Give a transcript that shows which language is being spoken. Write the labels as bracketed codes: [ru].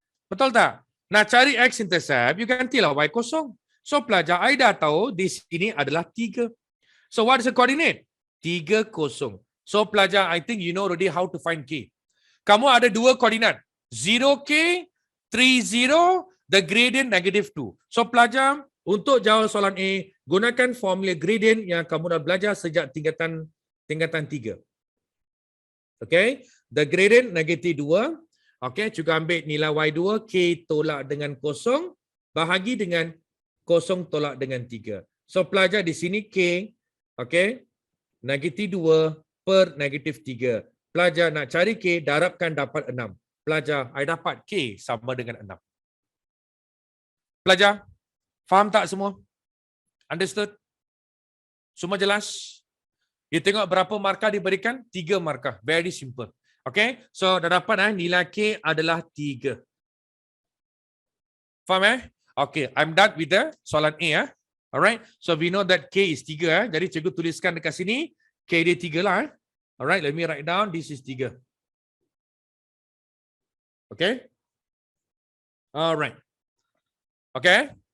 [ms] Betul tak? Nak cari X-intercept, [en] you can tell [ms] Y kosong. So pelajar, I dah tahu di sini adalah 3. [en] So what is the coordinate? 3, 0. So pelajar, I think you know already how to find K. [ms] Kamu ada 2 koordinat. 0K, 30, the gradient -2. So pelajar, untuk jawab soalan A, gunakan formula gradient yang kamu dah belajar sejak tingkatan 3. Okay, [en] the gradient -2. [ms] Okay, juga ambil nilai Y2, K tolak dengan 0, bahagi dengan 0 tolak dengan 3. So pelajar di sini K, okay, -2 per -3. Pelajar nak cari K, darabkan dapat 6. Pelajar, I dapat K sama dengan 6. Pelajar, faham tak semua? Understood? Semua jelas? You tengok berapa markah diberikan? 3 markah. [en] Very simple. [ms] Okay, so dah dapat nilai K adalah 3. [en] Faham Okay, I'm done with the soalan A. Alright, so we know that K is 3. [ms] Jadi cikgu tuliskan dekat sini, K dia 3 lah. [en] Alright, let me write down, this is 3. Okay. Alright. Okay.